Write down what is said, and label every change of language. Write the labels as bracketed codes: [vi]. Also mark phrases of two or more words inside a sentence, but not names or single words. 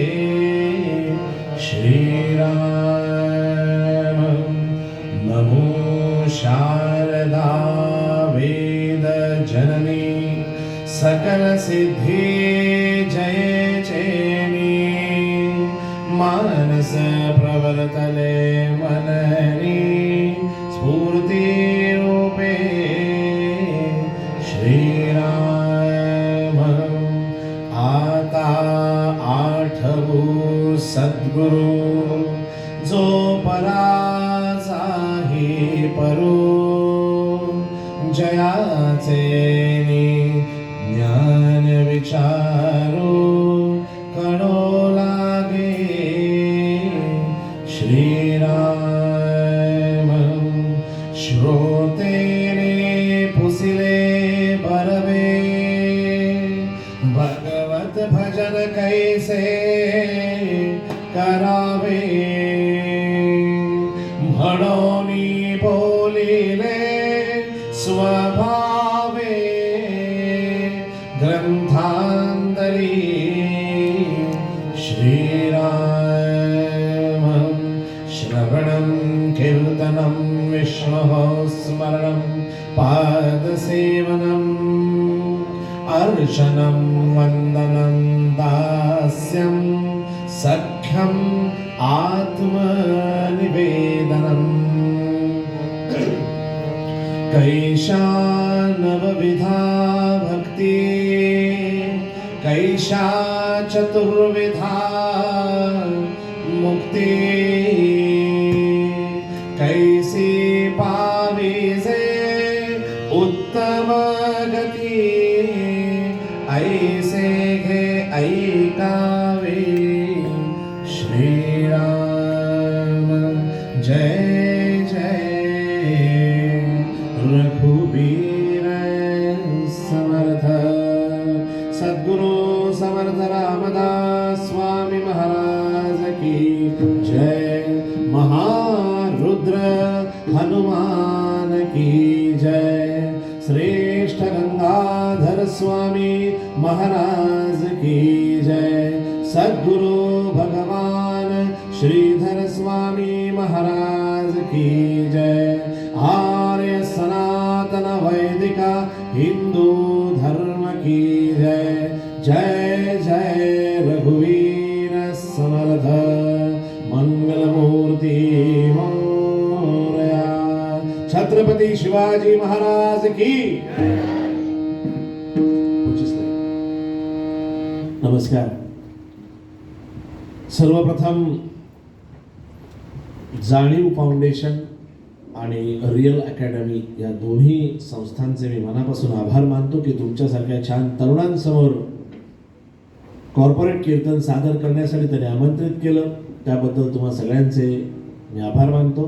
[mr] श्रीराम नमो शारदा वेद जननी सकल सिद्धि जय चेनी मानस प्रवर्तले मननी स्फूर्ति रूपे श्रीराम आता आठवू सद्गुरु जो पराचाही परो जयाचे ज्ञान विचारो कणो लागे श्रीराम श्रोतेने पुसिले बरवे भगवत भजन कैसे करावे म्हणोनी बोलिले स्वभावे ग्रंथांतरी [sa] श्रीराम श्रवणं कीर्तनं विष्णोः स्मरणं पादसेवनम् अर्चनं वन्दनं दास्यं सख्यम् आत्मनिवेदनम् [mr] कैशा नवविधा भक्ति कैशा चतुर्विधा मुक्ति कैसी पाविजे उत्तम गति ऐसे घे ऐकावे श्रीराम जय जय रघुवीर समर्थ सद्गुरु [hi] समर्थ रामदास स्वामी महाराज की जय महारुद्र हनुमान की जय श्रेष्ठ गंगाधर स्वामी महाराज की जय सद्गुरु भगवान श्रीधर स्वामी महाराज की जय आर्य सनातन वैदिक हिंदू धर्म की जय जय जय रघुवीर समर्थ मंगलमूर्ति मोरया छत्रपति शिवाजी महाराज की नमस्कार। [mr] सर्वप्रथम जाणीव फाउंडेशन आणि रियल अकॅडमी या दोन्ही संस्थांचे मी मनापासून आभार मानतो की तुमच्यासारख्या छान तरुणांसमोर कॉर्पोरेट कीर्तन सादर करण्यासाठी त्यांनी आमंत्रित केलं, त्याबद्दल तुम्हा सगळ्यांचे मी आभार मानतो।